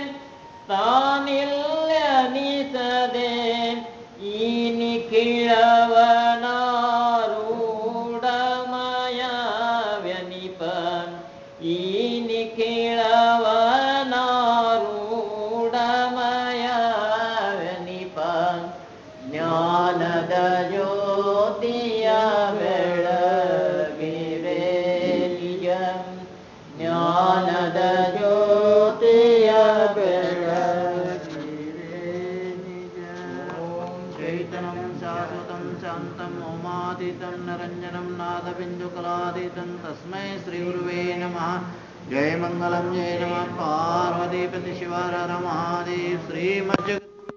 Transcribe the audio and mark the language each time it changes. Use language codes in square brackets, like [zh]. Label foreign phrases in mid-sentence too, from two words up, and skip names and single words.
[kn] ತಾನಿಲ್ಲನಿಸದೆ ಈ ನಿಖಿಳವನಾರೂಢಮಯ ವ್ಯನಿಪ ಈ ನಿಖಿಳವನಾರೂಢಮಯ ವ್ಯನಿಪ ಜ್ಞಾನದ ಜ್ಯೋತಿಯ ಬೆಳಗಿರೆ ನಿಜ ಜ್ಞಾನದ ಜ್ಯೋತಿಯ ಬೆಳಗಿರೆ ನಿಜ [sa] ಓಂ ಚೈತನ್ಯಂ ಶಾಶ್ವತಂ ಶಾಂತಂ ಓಮಾತೀತಂ ನರಂಜನಂ ನಾದಬಿಂದುಕಲಾತೀತಂ ತಸ್ಮೈ ಶ್ರೀ ಗುರುವೇ ನಮಃ जय मंगलम जय नमः पार्वतीपति शिव हर हर महादेव श्रीमज्जगत